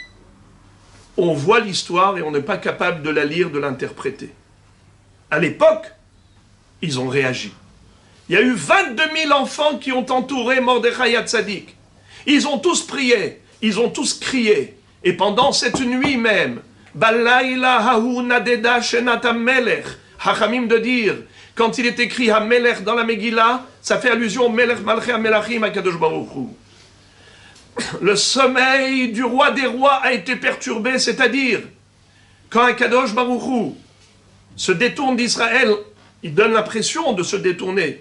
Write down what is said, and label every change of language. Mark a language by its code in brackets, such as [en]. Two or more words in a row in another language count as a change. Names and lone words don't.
[fr] On voit l'histoire et on n'est pas capable de la lire, de l'interpréter. À l'époque, ils ont réagi. Il y a eu 22 000 enfants qui ont entouré Mordechai Hatzadik. Ils ont tous prié, ils ont tous crié. Et pendant cette nuit même, [he] בלילה ההוא נדדה שנת המלך, [fr] Hachamim de dire, quand il est écrit Hamelech dans la Megillah, ça fait allusion au [he] מלך מלכי המלכים הקדוש ברוך הוא. [fr] Le sommeil du roi des rois a été perturbé, c'est-à-dire, quand Akadosh Baruch Hu se détourne d'Israël, il donne l'impression de se détourner.